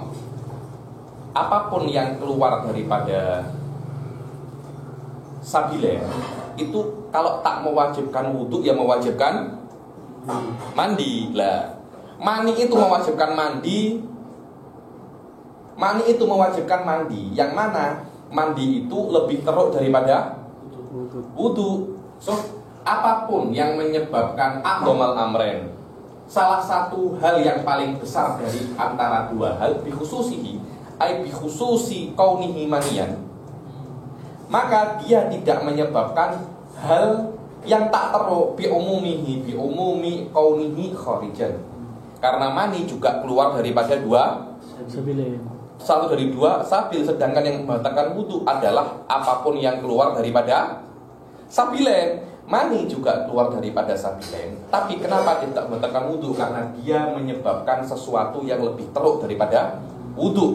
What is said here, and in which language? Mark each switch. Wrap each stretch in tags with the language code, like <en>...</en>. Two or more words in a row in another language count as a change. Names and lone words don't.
<ms>Apapun yang keluar daripada sabilen itu kalau tak mewajibkan wudhu ya mewajibkan mandi lah. Mani itu mewajibkan mandi. Mani itu mewajibkan mandi. Yang mana mandi itu lebih teruk daripada wudhu. So apapun yang menyebabkan</ms> <ar>أعظم الأمرين,</ar> <ms>salah satu hal yang paling besar dari antara dua hal,</ms> <ar>بخصوصه أي بخصوص كونه منيا,</ar> <ms>maka dia tidak menyebabkan hal yang tak teruk</ms> <ar>بعموم كونه خارجا.</ar> <ms>Karena mani juga keluar daripada dua sabilen. Satu dari dua sabil, sedangkan yang membatalkan wudhu adalah apapun yang keluar daripada sabilen. Mani juga keluar daripada sabilen. Tapi kenapa tidak membatalkan wudhu? Karena dia menyebabkan sesuatu yang lebih teruk daripada wudhu.</ms>